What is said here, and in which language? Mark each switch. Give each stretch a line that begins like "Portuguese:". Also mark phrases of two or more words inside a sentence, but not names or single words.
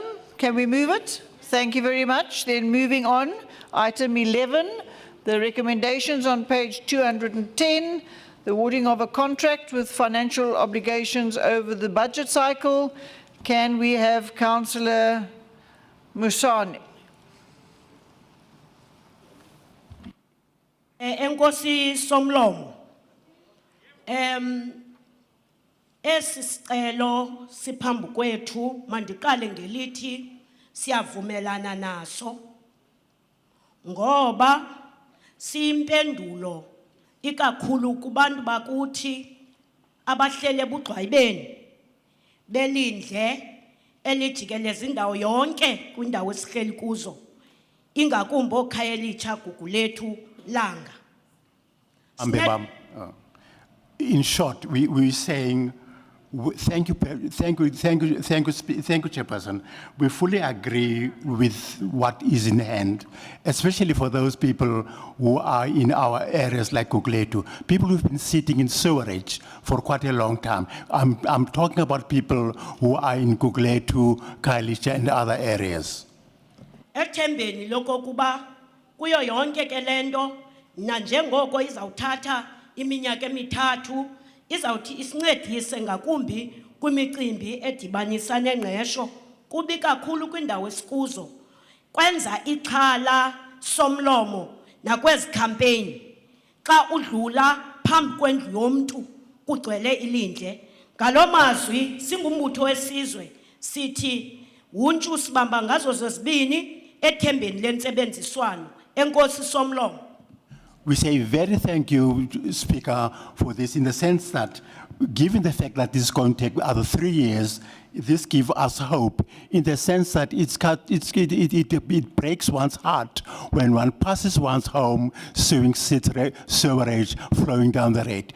English: Can we move it? Thank you very much. Then moving on, item 11, the recommendations on page 210, the awarding of a contract with financial obligations over the budget cycle. Can we have Councillor Musani?
Xhosa: Enkosi Somlomo. Esi sicelo siphambi kwethu mandiqale ngelithi siyavumelana naso ngoba siyimpendulo ikakhulu kubantu bakuthi abahlele ebugxwayibeni belindle elijikeleza indawo yonke kwindawo esihleli kuzo ingakumbi okhaya elitsha gugu lethu langa.
English: In short, we're saying thank you, Chairperson. We fully agree with what is in hand, especially for those people who are in our areas like Gugletu, people who've been sitting in sewerage for quite a long time. I'm talking about people who are in Gugletu, Kailicha, and other areas.
Xhosa: Ethembeni lokokuba kuyo yonke ke lento na njengoko izawuthatha iminyaka emithathu izawuthi isincedise ngakumbi kwimicimbi edibanisa nengqesho kubi kakhulu kwindawo esikuzo kwenza ixhala somlomo nakwezi campaign xa udlula phambi kwendlu yomntu kugcwele ilindle ngalomazwi singumbutho wesizwe sithi wuntshu sibamba ngazo zozibini ethembeni lentsebenziswano. Enkosi Somlomo.
English: we say very thank you, Speaker, for this, in the sense that, given the fact that this is going to take other 3 years, this gives us hope, in the sense that it breaks one's heart when one passes one's home, seeing sewerage flowing down the road.